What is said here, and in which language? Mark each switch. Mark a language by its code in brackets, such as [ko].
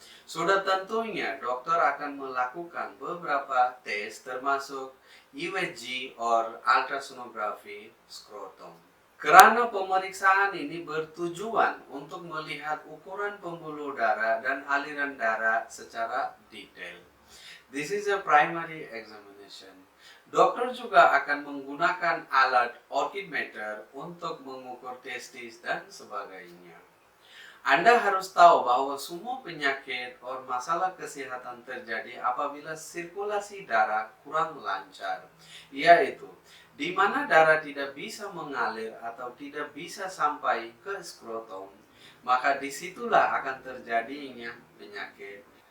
[id] Sudah tentunya dokter akan melakukan beberapa tes termasuk USG or ultrasonography scrotum. Karena pemeriksaan ini bertujuan untuk melihat ukuran pembuluh darah dan aliran darah secara detail. [en] This is a primary examination. [id] Dokter juga akan menggunakan alat oximeter untuk mengukur testis dan sebagainya. Anda harus tahu bahwa semua penyakit atau masalah kesehatan terjadi apabila sirkulasi darah kurang lancar, yaitu di mana darah tidak bisa mengalir atau tidak bisa sampai ke skrotum, maka disitulah akan terjadinya penyakit.